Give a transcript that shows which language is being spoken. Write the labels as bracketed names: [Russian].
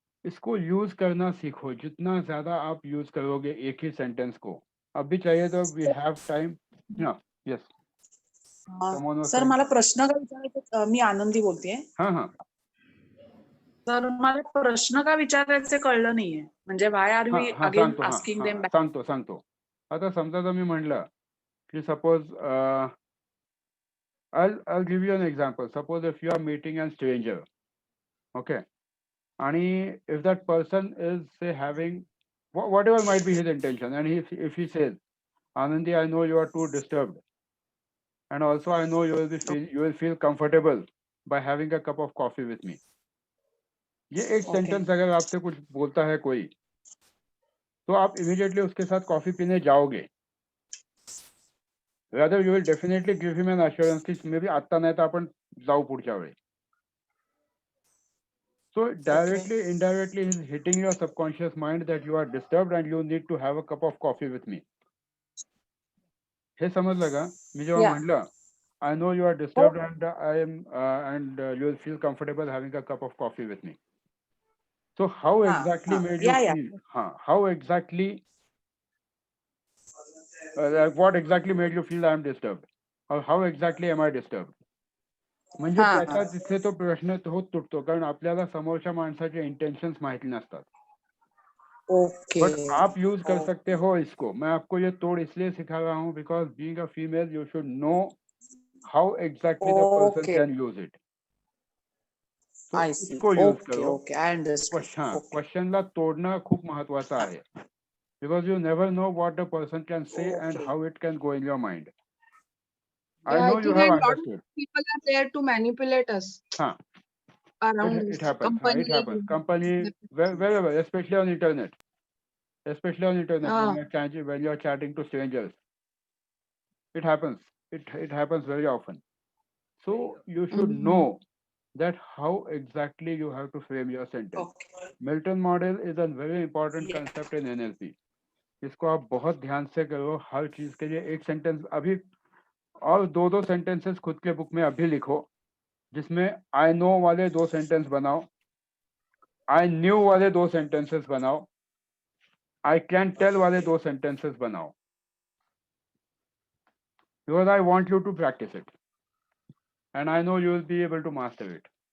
[Hindi] इसको यूज करना सीखो. जितना ज्यादा आप यूज करोगे एक ही सेंटेंस को, अभी चाहिए तो [English] We have time. Yes [Marathi] sir मला प्रश्न काय विचारायचे, मी आनंदी बोलतेय. [Hindi] हाँ [Marathi] सर मला प्रश्न का विचारायचे कळलं नाहीये, म्हणजे [English] Why are we again asking them back. [Marathi] सांगतो. आता समजा तर मी म्हणलं की suppose [English] I'll give you an example. Suppose if you are meeting a stranger, okay, and if that person is say having whatever might be his intention, and if he says, Anandi, I know you are too disturbed, and also I know you will feel comfortable by having a cup of coffee with me. [Hindi] ये एक sentence अगर आपसे कुछ बोलता है कोई, तो आप इमीडिएटली उसके साथ कॉफी पीने जाओगे. [English] Rather you will definitely give him an assurance की maybe [Marathi] आता नाही तर आपण जाऊ पुढच्या वेळी. [English] So directly, indirectly, he's hitting your subconscious mind that you are disturbed and you need to have a cup of coffee with me. [Marathi] हे समजलं का? मी जेव्हा म्हटलं, [English] I know you are disturbed and I am and you will feel comfortable having a cup of coffee with me. So how exactly made you feel? How exactly? What exactly made you feel I am disturbed? Or how exactly am I disturbed? [Marathi] म्हणजे त्याचा तिथे तो प्रश्न होत तुटतो, कारण आपल्याला समोरच्या माणसाचे इंटेंशंस माहिती नसतात. [Hindi] बट आप यूज कर सकते हो इसको. मैं आपको ये तोड़ इसलिए सिखा रहा हूँ [English] Because being a female you should know how exactly the person can use it. [Hindi] इसको यूज करो. [Marathi] क्वेश्चनला तोडणं खूप महत्वाचं आहे, [English] Because you never know what the person can say and how it can go in your mind. I know you have understood. People are there to manipulate us. Around it happens. It happens. Company, wherever, especially on internet. When you are chatting to strangers, it happens. It happens very often. So you should know that how exactly you have to frame your sentence. Milton model is a very important concept in NLP. [Hindi] इसको आप बहुत ध्यान से करो. हर चीज के लिए एक सेंटेंस अभी और दो सेंटेंसेस खुद के बुक में अभी लिखो, जिसमें आई नो वाले 2 सेंटेंस बनाओ, आई न्यू वाले 2 सेंटेंसेस बनाओ, आई कैन टेल वाले 2 सेंटेंसेस बनाओ, [English] Because I want you to practise it and I know you will be able to master it.